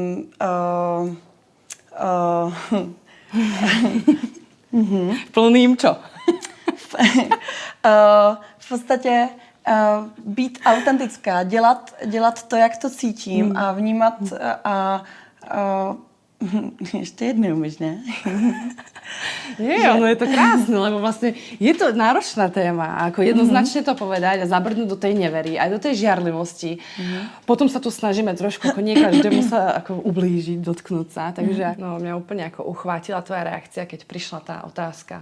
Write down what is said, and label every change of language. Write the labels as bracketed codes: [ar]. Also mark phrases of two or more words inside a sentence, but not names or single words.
[sk] Plným čo? [cs] V podstatě být autentická, dělat to, jak to cítím a vnímat ještě jednou možná. [sk] Nie, ono je to krásne, lebo vlastne je to náročná téma. Ako jednoznačne to povedať a zabrnúť do tej nevery, aj do tej žiarlivosti. Potom sa tu snažíme trošku, ako nie každému sa ako ublížiť, dotknúť sa. Takže mňa úplne ako uchvátila tvoja reakcia, keď prišla tá otázka.